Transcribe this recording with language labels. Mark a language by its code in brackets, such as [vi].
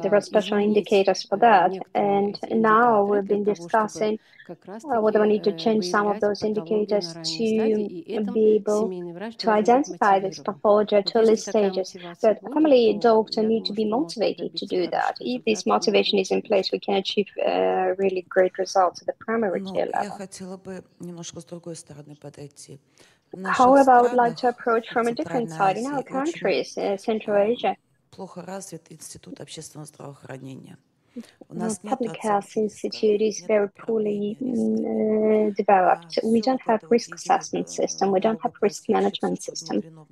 [en] There are special indicators for that. And now we've been discussing whether we need to change some of those indicators to be able to identify this pathology at early stages. But the family doctor need to be motivated to do that. If this motivation is in place, we can achieve really great results at the primary care level. However, I would like to approach from a different side. In our countries, Central Asia, [ru] плохо развит институт общественного здравоохранения. [en] public health institute is very poorly developed. We don't have risk assessment system. We don't have risk management system.